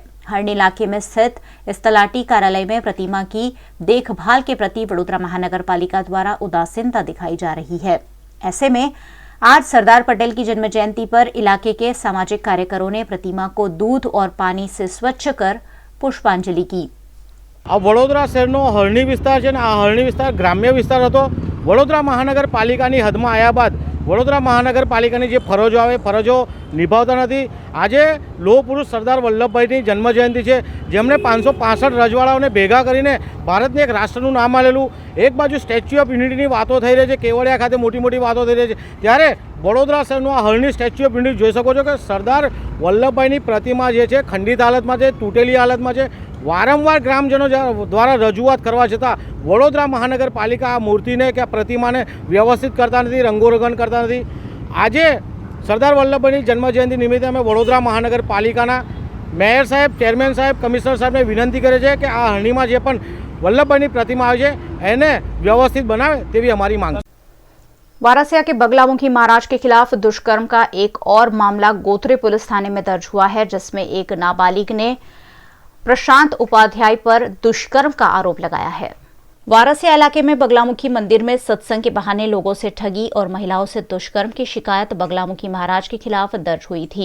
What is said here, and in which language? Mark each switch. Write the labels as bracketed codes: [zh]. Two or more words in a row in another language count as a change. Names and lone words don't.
[hi] हरणी इलाके में स्थित इस तलाटी कार्यालय में प्रतिमा की देखभाल के प्रति वडोदरा महानगर पालिका द्वारा उदासीनता दिखाई जा रही है। ऐसे में आज सरदार पटेल की जन्म जयंती पर इलाके के सामाजिक कार्यकरों ने प्रतिमा को दूध और पानी से स्वच्छ कर पुष्पांजलि की। [gu] આ વડોદરા શહેરનો હરણી વિસ્તાર છે। આ હરણી વિસ્તાર ગ્રામ્ય વિસ્તાર હતો। વડોદરા મહાનગરપાલિકાની હદમાં આવ્યા બાદ વડોદરા મહાનગરપાલિકાની જે ફરજો આવે ફરજો નિભાવતા નથી। આજે લોહ પુરુષ સરદાર વલ્લભભાઈની જન્મ જયંતી છે, જેમણે 565 રજવાડાઓને ભેગા કરીને ભારતને એક રાષ્ટ્રનું નામ આલેલું। એક બાજુ સ્ટેચ્યુ ઓફ યુનિટીની વાતો થઈ રહી છે, કેવડિયા ખાતે મોટી મોટી વાતો થઈ રહી છે, ત્યારે વડોદરા શહેરનો આ હરણી સ્ટેચ્યુ ઓફ યુનિટી જોઈ શકો છો કે સરદાર વલ્લભભાઈની પ્રતિમા જે છે ખંડિત હાલતમાં છે, તૂટેલી હાલતમાં છે। વારંવાર ગ્રામજનો દ્વારા રજૂઆત કરવા છતાં વડોદરા મહાનગરપાલિકા આ મૂર્તિને કે પ્રતિમાને વ્યવસ્થિત કરતા નહીં, રંગોરંગન કરતા નહીં। આજે સરદાર વલ્લભભાઈની જન્મ જયંતી નિમિત્તે અમે વડોદરા મહાનગરપાલિકાના મેયર સાહેબ, ચેરમેન સાહેબ, કમિશ્નર સાહેબને વિનંતી કરે છે કે આ હરણીમાં જે પણ વલ્લભભાઈની પ્રતિમા આવે છે એને વ્યવસ્થિત બનાવે તેવી અમારી માંગ છે। [hi] वारासिया के बगलामुखी महाराज के खिलाफ दुष्कर्म का एक और मामला गोत्रे पुलिस थाने में दर्ज हुआ है, जिसमें एक नाबालिग ने प्रशांत उपाध्याय पर दुष्कर्म का आरोप लगाया है। वारासिया इलाके में बगलामुखी मंदिर में सत्संग के बहाने लोगों से ठगी और महिलाओं से दुष्कर्म की शिकायत बगलामुखी महाराज के खिलाफ दर्ज हुई थी।